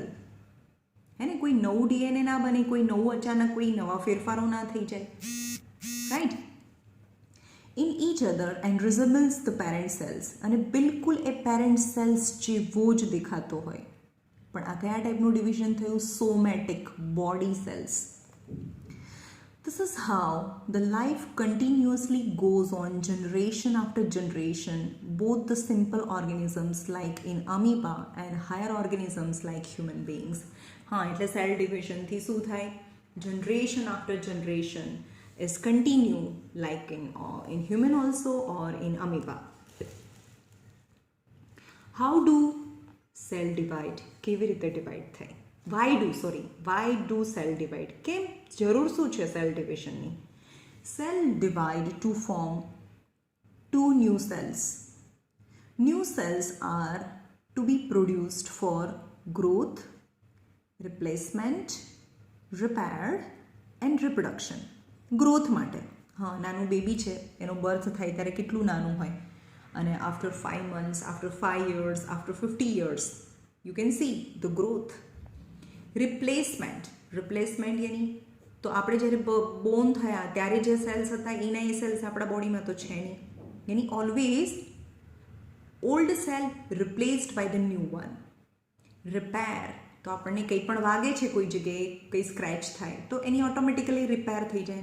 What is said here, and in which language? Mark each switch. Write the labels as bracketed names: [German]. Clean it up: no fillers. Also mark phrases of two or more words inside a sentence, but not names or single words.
[Gujarati] હે ને, કોઈ નવું ડીએનએ ના બને, કોઈ નવું અચાનક કોઈ નવા ફેરફારો ના થઈ જાય, રાઈટ. [English] in each other and resembles the parent cells. [Gujarati] અને બિલકુલ એ [English] parent cells [Gujarati] જેવો જ દેખાતો હોય. પણ આ કયા ટાઈપનું ડિવિઝન થયું? [English] somatic, body cells. This is how the life continuously goes on generation after generation, both the simple organisms like in amoeba and higher organisms like human beings. [Gujarati] हाँ, એટલે [English] cell divisionથી [Gujarati] શું થાય? [English] Generation after generation is continue like in human also or in amoeba. How do cell divide? [Gujarati] કેવી રીતે ડિવાઈડ થાય? [English] Why do cell divide? [Gujarati] કેમ? જરૂર શું છે [English] cell divisionની? Cell divide to form 2 new cells. New cells are to be produced for growth, replacement, repair and reproduction. [Gujarati] ગ્રોથ માટે, હા, નાનું બેબી છે એનો બર્થ થાય ત્યારે કેટલું નાનું હોય અને [English] after 5 months, after 5 years, after 50 years, you can see the growth. [Gujarati] રિપ્લેસમેન્ટ યાની તો આપણે જ્યારે બોર્ન થયા ત્યારે જે સેલ્સ હતા એના એ સેલ્સ આપણા બોડીમાં તો છે નહીં, યાની [English] always old cell replaced by the new one. [Gujarati] રિપેર તો આપણને કંઈ પણ વાગે છે કોઈ જગ્યાએ, કંઈ સ્ક્રેચ થાય તો એની [English] automatically repair [Gujarati] થઈ જાય.